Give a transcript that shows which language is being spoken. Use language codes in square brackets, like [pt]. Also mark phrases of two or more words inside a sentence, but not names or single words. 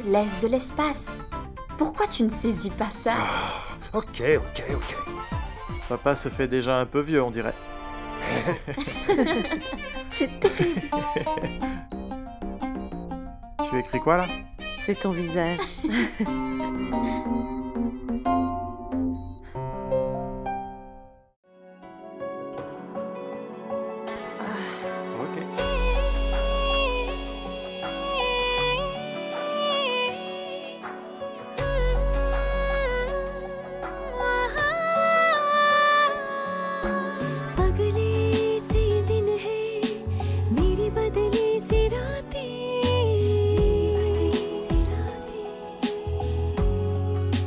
[fr] Laisse de l'espace. Pourquoi tu ne saisis pas ça? Ok. Papa se fait déjà un peu vieux, on dirait. Tu es terrible. Tu écris quoi, là? C'est ton visage. Ok. [hi] अगले से दिन है मेरी बदली सी रातें